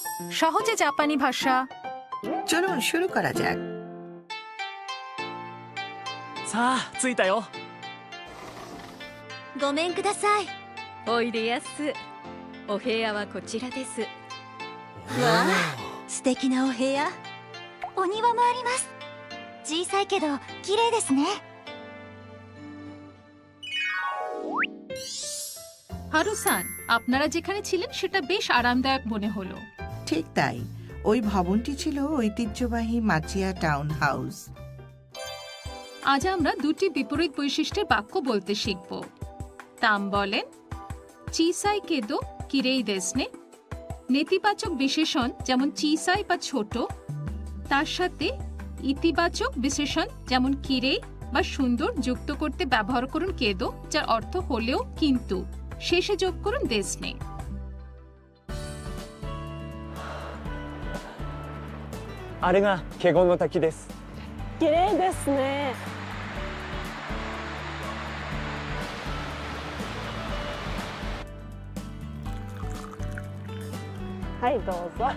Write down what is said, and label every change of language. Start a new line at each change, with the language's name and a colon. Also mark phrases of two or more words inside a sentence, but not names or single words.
Bangla: সহজে জাপানি ভাষা। চলুন শুরু করা যাক।
Japanese: さあ着いたよ。ごめんください。おいでやす。お部屋はこちらです。わあ、素敵なお部屋。お庭もあります。小さいけど綺麗ですね。
Bangla: হারুসান, আপনারা যেখানে ছিলেন সেটা বেশ আরামদায়ক মনে হলো। ঠিক তাই, ওই ভবনটি ছিল ঐতিহ্যবাহী মাচিয়া টাউন হাউস। আজ আমরা দুটি বিপরীত বৈশিষ্ট্যের বাক্য বলতে শিখব। তাম বলেন
Japanese: 小さいけど綺麗ですね.
Bangla: নেতিবাচক বিশেষণ যেমন চিসাই বা ছোট, তার সাথে ইতিবাচক বিশেষণ যেমন কিরেই বা সুন্দর যুক্ত করতে ব্যবহার করুন কেদো, যার অর্থ হলেও কিন্তু। শেষে যোগ করুন দেসনে।
Japanese: あれが華厳の滝です。綺麗ですね。はいどうぞ。